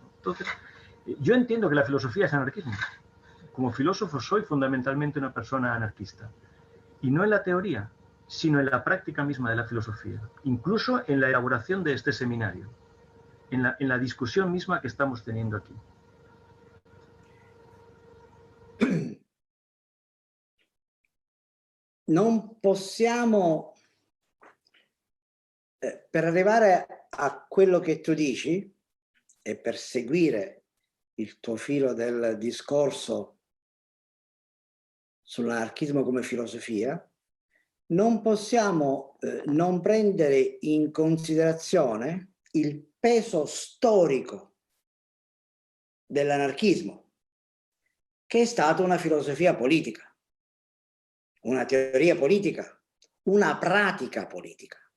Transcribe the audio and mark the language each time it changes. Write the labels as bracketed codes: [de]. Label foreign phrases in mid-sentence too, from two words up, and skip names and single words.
[es] Entonces, yo entiendo que la filosofía es anarquismo. Como filósofo soy fundamentalmente una persona anarquista, y no en la teoría, sino en la práctica misma de la filosofía, incluso en la elaboración de este seminario, en la discusión misma que estamos teniendo aquí. [it] Non possiamo, per arrivare a quello che tu dici e per seguire il tuo filo del discorso sull'anarchismo come filosofia, non possiamo non prendere in considerazione il peso storico dell'anarchismo, che è stata una filosofia politica, una teoria politica, una pratica politica,